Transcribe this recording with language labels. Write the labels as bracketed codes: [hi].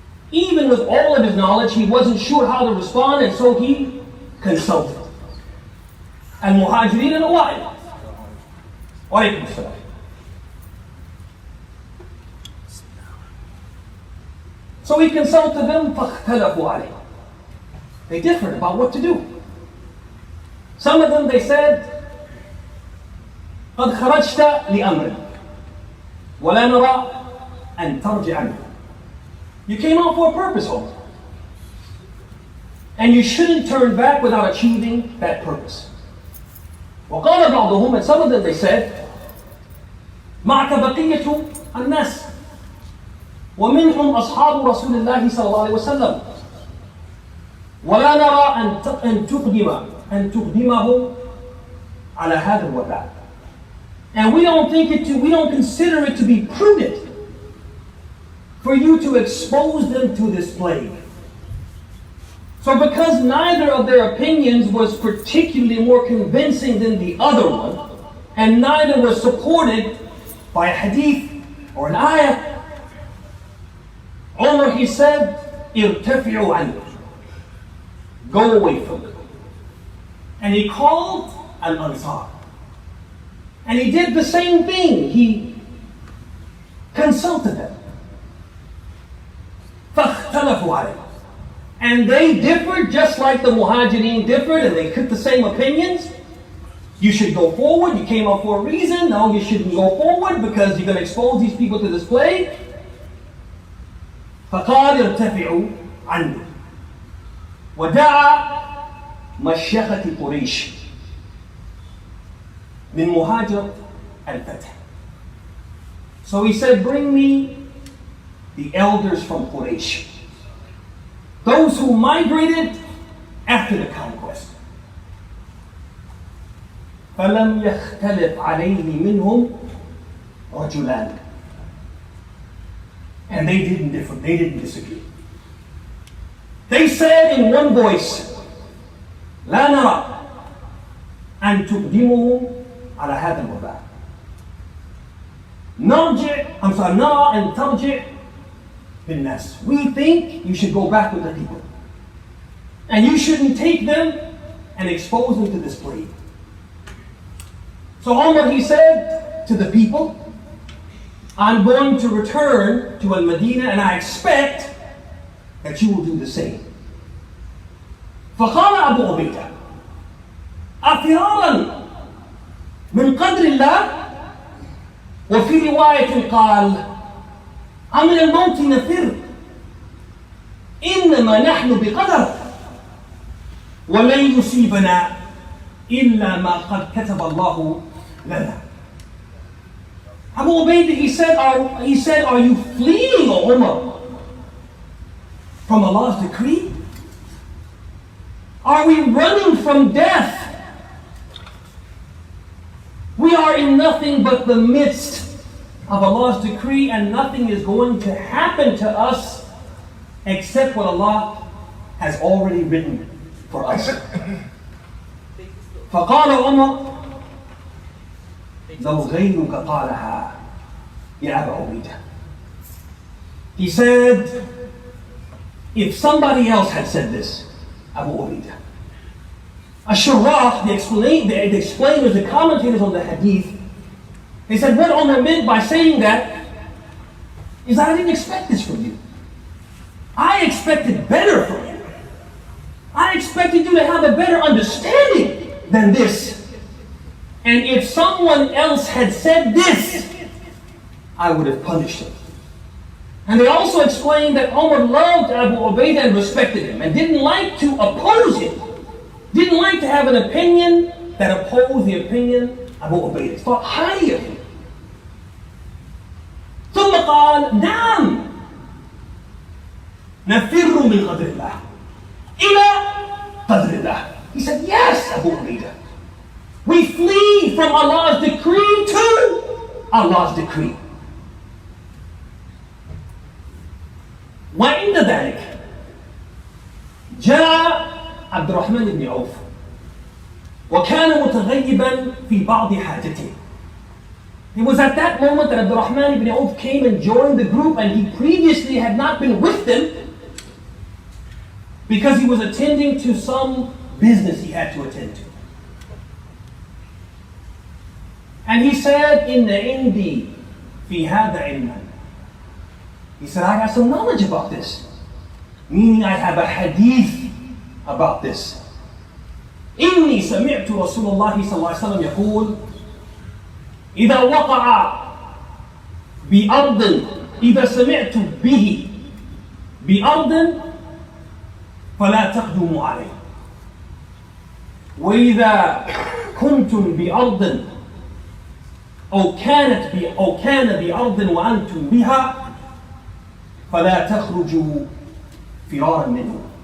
[en] Even with all of his knowledge, he wasn't sure how to respond, and so he consulted. Al-Muhajirin and Awa'il. [ar] Wa alaykum as-salam. [en] So he consulted them, [ar] فَاخْتَلَفُوا عَلَيْهِ. [en] They differed about what to do. Some of them, they said, [ar] قد خرجت لأمر ولا نرى أن ترجع عنه. [en] You came out for a purpose, Omar. And you shouldn't turn back without achieving that purpose. [ar] وقال بعضهم, [en] and some of them they said, [ar] معك بقية الناس ومنهم أصحاب رسول الله صلى الله عليه وسلم ولا نرى أن تقدمه على هذا الوباء. [en] And we don't consider it to be prudent for you to expose them to this plague. So because neither of their opinions was particularly more convincing than the other one, and neither was supported by a hadith or an ayah, Umar, he said, [ar] irtafi'u anhu. [en] Go away from it. And he called al-Ansar. And he did the same thing. He consulted them. [ar] فَاخْتَلَفُوا عَلَيْهِ. [en] And they differed just like the Muhajirin differed, and they took the same opinions. You should go forward. You came up for a reason. No, you shouldn't go forward because you're going to expose these people to this plague. [ar] فَقَالِ ارْتَفِعُوا عَنِّي وَدَعَى مَشْيَخَةِ قُرَيْشٍ من مهاجرة الفتح. [en] So he said, bring me the elders from Quraysh, those who migrated after the conquest. [ar] فلم يختلف عليه منهم رجلان. [en] And they didn't disagree. They said in one voice, [ar] لا نرى أن تقدموا على هذا الوباء. نرى أن ترجع بالناس. [en] We think you should go back with the people. And you shouldn't take them and expose them to this plague. So Umar, he said to the people, I'm going to return to Al-Madinah and I expect that you will do the same. [ar] فقال أبو عبيدة أفرارا من قدر الله. وفي رواية قال أمن الموت نفر إنما نحن بقدر ولن يصيبنا إلا ما قد كتب الله لنا. [en] Abu Ubaidah, he said, are you fleeing, O Umar, from Allah's decree? Are we running from death? We are in nothing but the midst of Allah's decree, and nothing is going to happen to us except what Allah has already written for us. [ar] فقال عمر لو غيرك قالها يا أبا عبيدة. [en] He said, if somebody else had said this, Abu Ubaidah. Ash-Shurrah, the explainers, the commentators on the hadith, they said what Umar meant by saying that is that I didn't expect this from you. I expected better from you. I expected you to have a better understanding than this. And if someone else had said this, I would have punished him. And they also explained that Umar loved Abu Ubaidah and respected him and didn't like to oppose him. Didn't like to have an opinion that opposed the opinion of Abu Ubaidah. Thought highly of him. [ar] ثم قال نعم نفر من قدر الله إلى قدر الله. [en] He said, yes, Abu Ubaidah. We flee from Allah's decree to Allah's decree. [ar] وعند ذلك جاء عبد الرحمن بن عوف وكان متغيبا في بعض حاجته. [en] It was at that moment that Abdul Rahman ibn Auf came and joined the group, and he previously had not been with them because he was attending to some business he had to attend to. And he said, [ar] إِنَّ عِنْدِي فِي هَذَا عِلْمًا. [en] He said, I got some knowledge about this. Meaning I have a hadith about this. [ar] إني سمعت رسول الله صلى الله عليه وسلم يقول إذا وقع بأرض إذا سمعت به بأرض فلا تقدموا عليه وإذا كنتم بأرض أو كان بأرض وأنتم بها فلا تخرجوا فرارا منه.